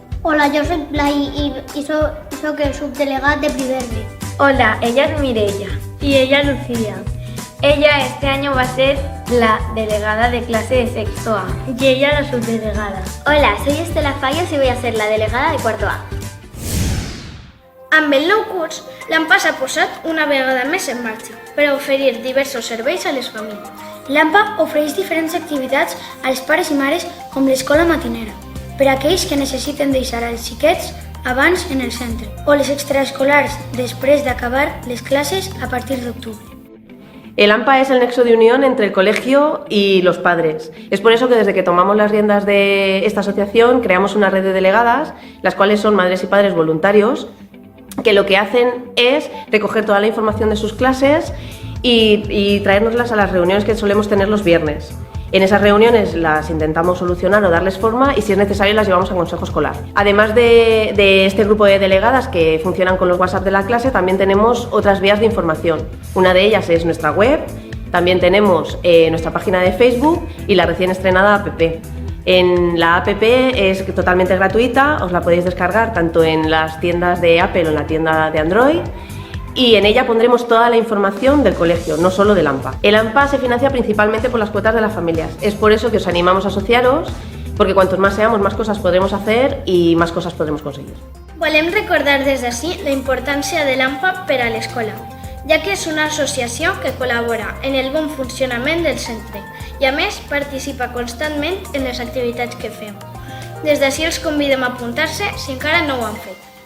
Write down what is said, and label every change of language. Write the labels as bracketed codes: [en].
[es] Hola, yo soy Blay y soy el subdelegado de primer B. Hola, ella es Mireia. Y ella Lucía. Ella este año va a ser la delegada de clase de sexto A. Y ella la subdelegada. Hola, soy Estela Fallos y voy a ser la delegada de cuarto A. [ca] Amb el nou curs, l'AMPA s'ha posat una vegada més en marxa per a oferir diversos serveis a les famílies. L'AMPA ofereix diferents activitats als pares i mares com l'escola matinera, per a aquells que necessiten deixar els xiquets abans en el centre, o les extraescolars després d'acabar les classes a partir d'octubre. [es] El AMPA es el nexo de unión entre el colegio y los padres. Es por eso que desde que tomamos las riendas de esta asociación creamos una red de delegadas, las cuales son madres y padres voluntarios, que lo que hacen es recoger toda la información de sus clases y traérnoslas a las reuniones que solemos tener los viernes. En esas reuniones las intentamos solucionar o darles forma y si es necesario las llevamos a consejo escolar. Además de este grupo de delegadas que funcionan con los WhatsApp de la clase, también tenemos otras vías de información. Una de ellas es nuestra web, también tenemos nuestra página de Facebook y la recién estrenada app. En la app es totalmente gratuita, os la podéis descargar tanto en las tiendas de Apple o en la tienda de Android. Y en ella pondremos toda la información del colegio, no solo del AMPA. El AMPA se financia principalmente por las cuotas de las familias. Es por eso que os animamos a asociaros, porque cuantos más seamos, más cosas podremos hacer y más cosas podremos conseguir. [ca] Volem recordar des d'ací la importància de l'AMPA per a l'escola, ja que és una associació que col·labora en el bon funcionament del centre i a més participa constantment en les activitats que fem. Des d'ací els convidem a apuntar-se si encara no ho han fet.